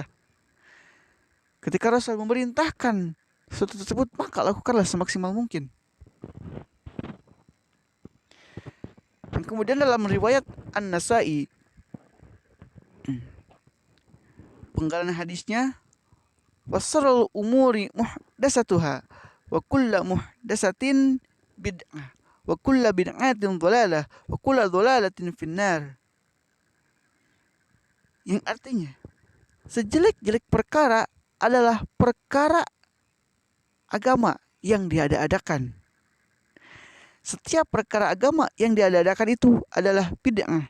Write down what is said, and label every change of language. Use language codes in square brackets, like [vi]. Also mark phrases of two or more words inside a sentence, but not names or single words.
[id] Ketika Rasul memerintahkan sesuatu tersebut, maka lakukanlah semaksimal mungkin. Dan kemudian dalam riwayat An-Nasa'i, penggalan hadisnya, [ar] وشر الأمور محدثاتها وكل محدثة بدعة وكل بدعة ضلالة وكل ضلالة في النار. [id] Yang artinya, sejelek-jelek perkara adalah perkara agama yang diada-adakan. Setiap perkara agama yang diada-adakan itu adalah bid'ah.